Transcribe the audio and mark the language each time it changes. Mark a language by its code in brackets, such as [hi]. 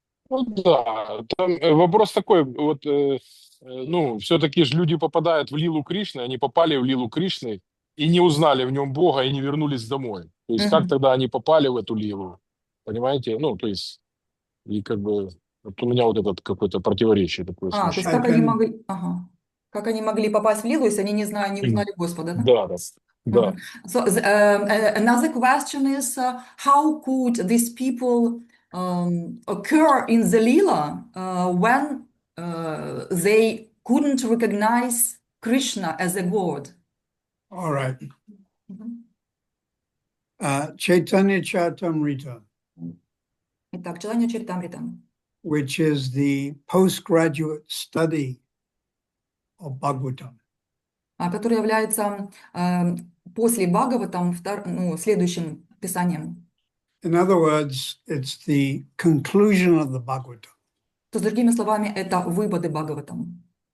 [ru] Ну да, там вопрос такой, вот, ну, все-таки же люди попадают в лилу Кришны, они попали в лилу Кришны и не узнали в нем Бога и не вернулись домой. То есть как тогда они попали в эту лилу? Понимаете? Ну, то есть, и как бы, вот у меня вот этот какое-то противоречие такое То есть смущает. как они могли попасть в лилу, если они не узнали Господа, да? Да, да, да. [en] So another question is, how could these people occur in the lila when they couldn't recognize Krishna as a god? All right. Chaitanya Charitamrita, [ru] Итак, Читание Чаритамрита, [en] which is the postgraduate study of Bhagavatam. [ru] который является после Бхагаватам следующим писанием. [en] In other words, it's the conclusion of the Bhagavatam. [ru] То, с другими словами, это выводы Бхагаватам.